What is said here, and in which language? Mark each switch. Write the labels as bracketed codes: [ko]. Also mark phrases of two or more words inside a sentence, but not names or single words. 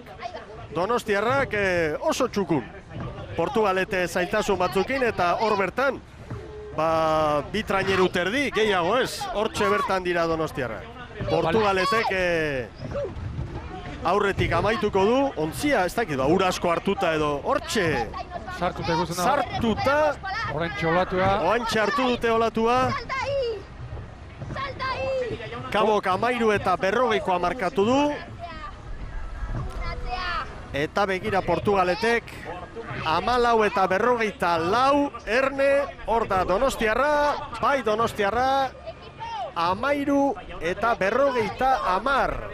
[eu] Donostiarrak oso txukun. Portugalete zailtasun batzukin eta hor bertan, ba, bi traineru terdi, gehiago ez, hortxe bertan dira Donostiarrak. Portugaletek aurretik amaituko du, ontzia, ez dakit, ba, ura asko hartuta edo, hortxe, Sartuta ikusten da, sartuta, oraintxe olatua, oantxe hartu dute olatua, [es] Salta ahí! Salta ahí! [eu] Kabok 13 eta 40koa markatu du, eta begira Portugaletek, 14 eta 44, Erne, hor da Donostiarra, bai Donostiarra, 13 eta 40.